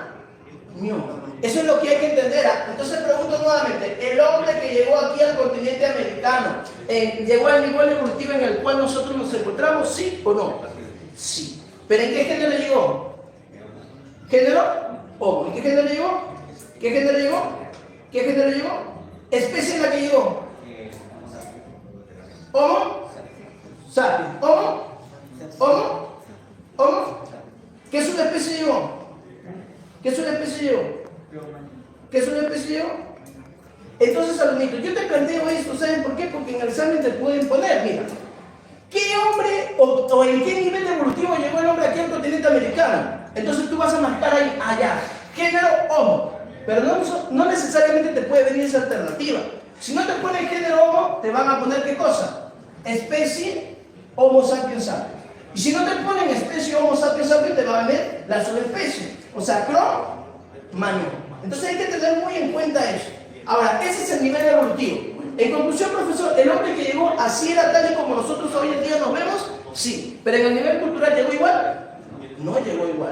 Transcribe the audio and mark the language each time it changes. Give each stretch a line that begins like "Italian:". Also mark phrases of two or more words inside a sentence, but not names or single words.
Spanish: Eso es lo que hay que entender. Entonces pregunto nuevamente, ¿el hombre que llegó aquí al continente americano llegó al nivel evolutivo en el cual nosotros nos encontramos? ¿Sí o no? Sí. ¿Pero en qué género llegó? ¿Género? Homo. ¿En qué género llegó? ¿Qué género llegó? ¿Qué género llegó? ¿Especie en la que llegó? Homo sapiens. Homo. ¿Qué es una especie llegó? ¿Qué es una especie llegó? ¿Qué es una especie llegó? Entonces, alumnitos, yo te planteo esto, ¿saben por qué? Porque en el examen te pueden poner, mira, ¿qué hombre o en qué nivel evolutivo llegó el hombre aquí al continente americano? Entonces tú vas a marcar ahí, allá, género Homo. Pero no necesariamente te puede venir esa alternativa. Si no te ponen género Homo, te van a poner ¿qué cosa? Especie Homo sapiens sapiens. Y si no te ponen especie Homo sapiens sapiens, te va a venir la subespecie. O sea, Cro-Magnon. Entonces hay que tener muy en cuenta eso. Ahora, ese es el nivel evolutivo. En conclusión, profesor, ¿el hombre que llegó así era tal y como nosotros hoy en día nos vemos? Sí. ¿Pero en el nivel cultural llegó igual? No llegó igual.